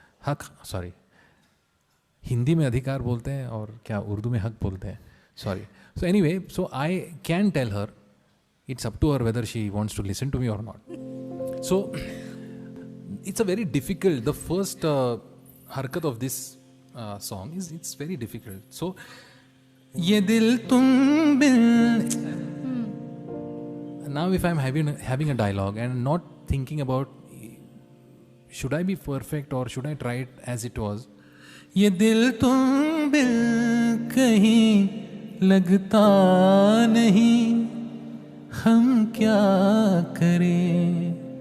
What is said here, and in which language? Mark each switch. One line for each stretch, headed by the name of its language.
Hindi: हक, सॉरी, हिंदी में अधिकार बोलते हैं और क्या उर्दू में हक बोलते हैं, sorry.
English: So anyway, so I can tell her, it's up to her whether she wants to listen to me or not. So it's a very difficult, the first harkat of this song is, it's very difficult.
Hindi: So ये दिल तुम बिन.
English: Now if I'm having a dialogue and not thinking about should I be perfect or should I try it as it was.
Hindi: ये दिल तुम बिन कहीं लगता नहीं हम क्या करें.